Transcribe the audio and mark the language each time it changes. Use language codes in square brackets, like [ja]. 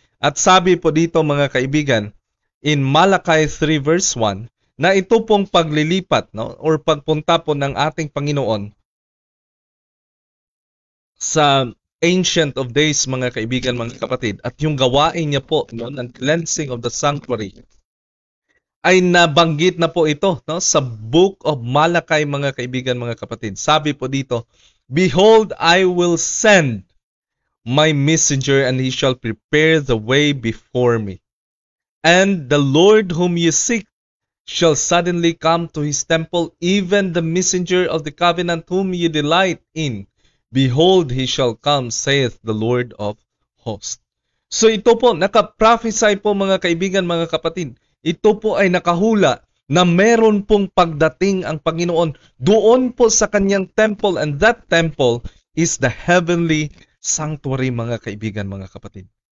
[tl] At sabi po dito, mga kaibigan, in Malachi 3 verse 1, na ito pong paglilipat or pagpunta po ng ating Panginoon sa Ancient of Days, mga kaibigan, mga kapatid, at yung gawain niya po ng cleansing of the sanctuary, ay nabanggit na po ito sa Book of Malachi, mga kaibigan, mga kapatid. Sabi po dito, [en] behold, I will send my messenger, and he shall prepare the way before me. And the Lord whom you seek shall suddenly come to his temple, even the messenger of the covenant whom you delight in. Behold, he shall come, saith the Lord of hosts. [tl] So ito po, nakaprophesy po, mga kaibigan, mga kapatid. Ito po ay nakahula na meron pong pagdating ang Panginoon doon po sa kanyang temple, [en] and that temple is the heavenly sanctuary, [tl] mga kaibigan, mga kapatid.